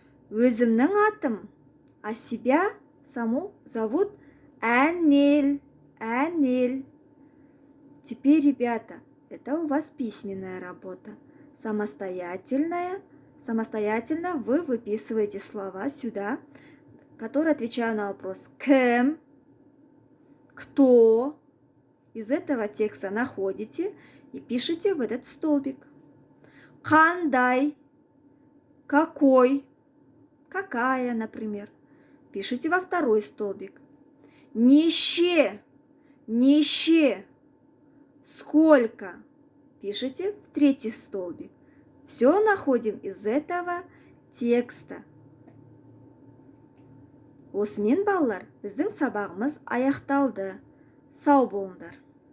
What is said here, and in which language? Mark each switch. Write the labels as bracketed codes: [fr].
[kk] Өзімнің атым, [ru] а себя саму зовут Әнел. Әнел. Теперь, ребята, это у вас письменная работа. Самостоятельно вы выписываете слова сюда, которые отвечают на вопрос «кем», «кто». Из этого текста находите и пишите в этот столбик. Қандай, какой, какая, например. Пишите во второй столбик. Неше, неше, сколько. Пишите в третий столбик. Все находим из этого текста. [kk] Осымен балалар, біздің сабағымыз аяқталды. Сау болыңдар.